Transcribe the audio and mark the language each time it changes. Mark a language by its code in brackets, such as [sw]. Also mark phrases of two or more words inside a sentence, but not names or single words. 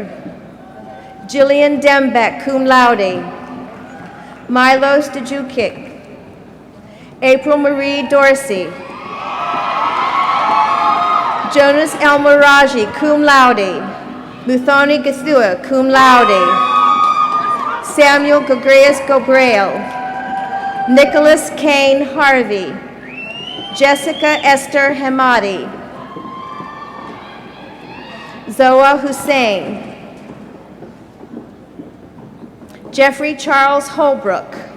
[en] Jillian Dembeck, [la] cum laude. [en] Milos Djukic. April Marie Dorsey. Jonas Elmaraji, [la] cum laude. [en] Muthoni Gathua, [la] cum laude. [en] Samuel Gregorius Gobrail. Nicholas Kane Harvey. Jessica Esther Hamadi. Zoa Hussein. Jeffrey Charles Holbrook.